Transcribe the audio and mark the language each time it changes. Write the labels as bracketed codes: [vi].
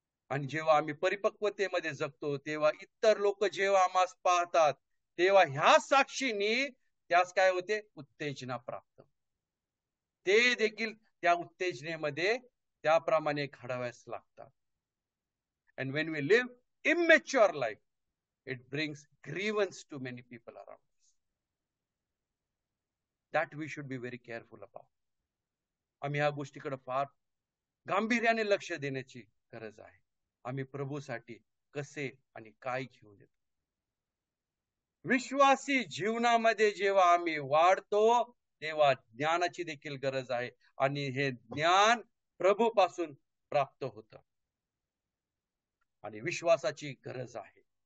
[mr] आणि जेव्हा आम्ही परिपक्वतेमध्ये जगतो तेव्हा इतर लोक जेव्हा आम्हाला पाहतात तेव्हा ह्या साक्षीने त्यास काय होते? उत्तेजना प्राप्त. ते देखील त्या उत्तेजनेमध्ये त्याप्रमाणे घडाव्यास लागतात. [en] And when we live immature life, it brings grievance to many people around us. That we should be very careful about. [mr] आम्ही ह्या गोष्टीकडे फार गांभीर्याने लक्ष देण्याची गरज आहे. आम्ही प्रभूसाठी कसे आणि काय घेऊन येतो. विश्वासी जीवनामध्ये जेव्हा आम्ही वाढतो तेव्हा ज्ञानाची देखील गरज आहे, आणि हे ज्ञान प्रभूपासून प्राप्त होतं, आणि विश्वासाची गरज आहे.